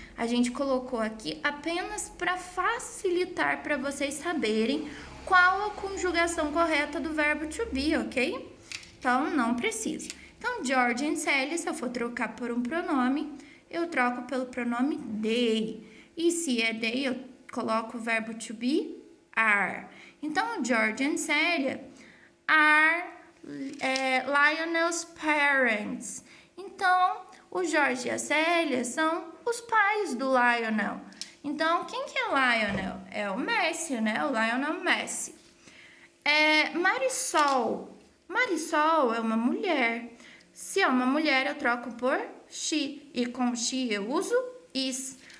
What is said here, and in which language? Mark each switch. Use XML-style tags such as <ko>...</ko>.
<pt>A gente colocou aqui apenas para facilitar para vocês saberem qual a conjugação correta do verbo to be, ok? Então, não precisa. Então, George e Sally, se eu for trocar por um pronome, eu troco pelo pronome they. E se é they, eu coloco o verbo to be are. Então, George e Sally</pt> <en>are Lionel's parents.</en> <pt>Então, o George e a Célia são os pais do Lionel. Então, quem que é Lionel? É o Messi, né? O Lionel Messi. Marisol. Marisol é uma mulher. Se é uma mulher, eu troco por she. E com she eu uso is.</pt>